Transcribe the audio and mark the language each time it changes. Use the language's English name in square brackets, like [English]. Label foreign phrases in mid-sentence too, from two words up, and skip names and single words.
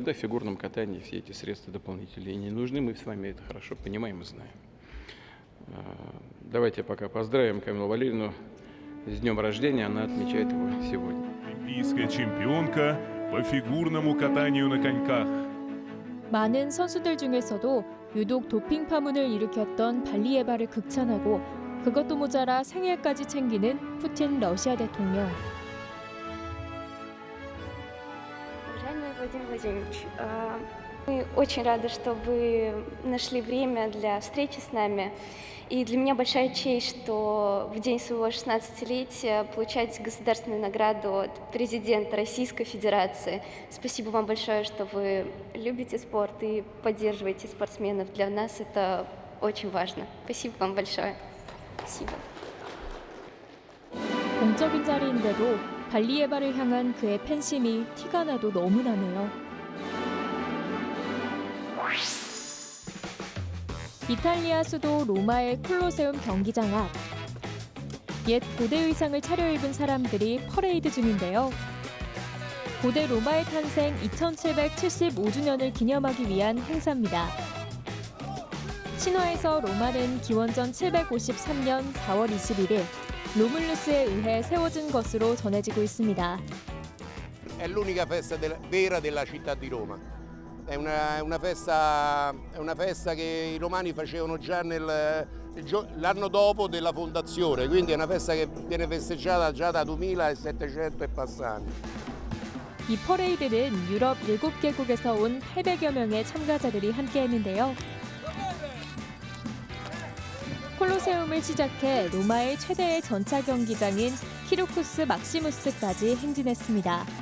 [Russian] Да, в фигурном катании все эти средства дополнительные не нужны. Мы с вами это хорошо понимаем и знаем. Давайте пока поздравим Камилу Валерьевну с днем рождения. Она отмечает его сегодня. Олимпийская чемпионка по фигурному катанию на коньках. [Korean] 많은 선수들 중에서도 유독 도핑 파문을 일으켰던 발리에바를 극찬하고 그것도 모자라 생일까지 챙기는 푸틴 러시아 대통령. [Russian] Уважаемый Владимир Владимирович, мы очень рады, что вы нашли время для встречи с нами. И для меня большая честь, что в день своего 16-летия получать государственную награду от президента Российской Федерации. Спасибо вам большое, что вы любите спорт и поддерживаете спортсменов. Для нас это очень важно. Спасибо вам большое. Спасибо. [Korean] 공적인 자리인데도 발리에바를 향한 그의 팬심이 티가 나도 너무 나네요. 이탈리아 수도 로마의 콜로세움 경기장 앞. 옛 고대 의상을 차려입은 사람들이 퍼레이드 중인데요. 고대 로마의 탄생 2775주년을 기념하기 위한 행사입니다. 신화에서 로마는 기원전 753년 4월 21일 로물루스에 의해 세워진 것으로 전해지고 있습니다. [Italian] È l'unica festa vera della città di Roma. È una festa che i romani facevano già l'anno dopo della fondazione, quindi è una festa che viene festeggiata già da 2700 e passati. [Korean] 이 퍼레이드는 유럽 7개국에서 온 800여 명의 참가자들이 함께했는데요. 콜로세움을 시작해 로마의 최대의 전차 경기장인 키루쿠스 막시무스까지 행진했습니다.